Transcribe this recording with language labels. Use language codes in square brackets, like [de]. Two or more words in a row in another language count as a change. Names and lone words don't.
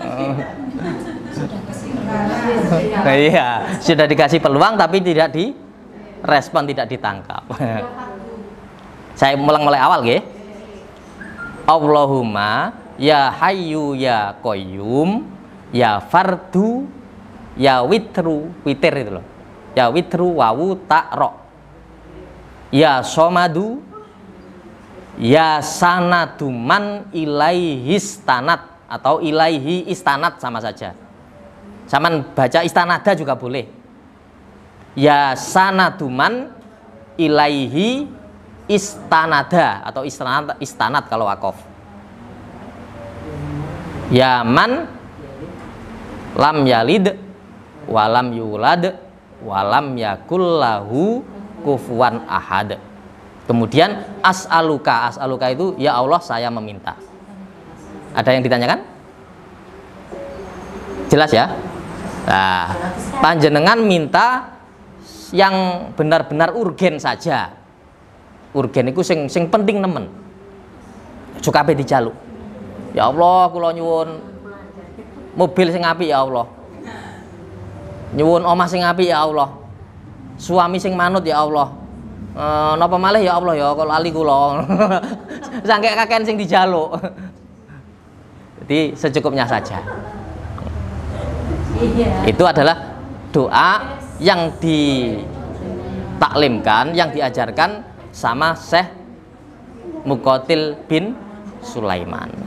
[id] Nah, iya, sudah dikasih peluang tapi tidak direspon, tidak ditangkap. Saya mulai awal nggih. [ar] اللهم يا حي يا قيوم يا فرد يا وتر, [id] witir itu loh. [ar] يا وتر واو تاء راء. يا صمد يا سندا من إليه استندت atau إليه استندت [id] sama saja. Saman baca istanada juga boleh. [ar] يا سندا من إليه استند [id] atau istanat kalau wakof. [ar] يا من لم يلد ولم يولد ولم يكن له كفوا أحد. [id] Kemudian as'aluka itu ya Allah saya meminta. Ada yang ditanyakan? Jelas ya? Nah, panjenengan minta yang benar-benar urgen saja. [jv] Urgen itu sing penting nemen. Juga kabeh dijaluk. [ar] يا الله, [jv] kula nyuwun mobil sing apik [ar] يا الله. [jv] Nyuwun omah sing apik [ar] يا الله. [jv] Suami sing manut [ar] يا الله. [jv] Napa malih [ar] يا الله [jv] ya, kalau lali kula. Sangke kakean sing dijaluk. [id] Jadi secukupnya saja. Itu adalah doa yang ditaklimkan, yang diajarkan sama Syekh Muqatil bin Sulaiman.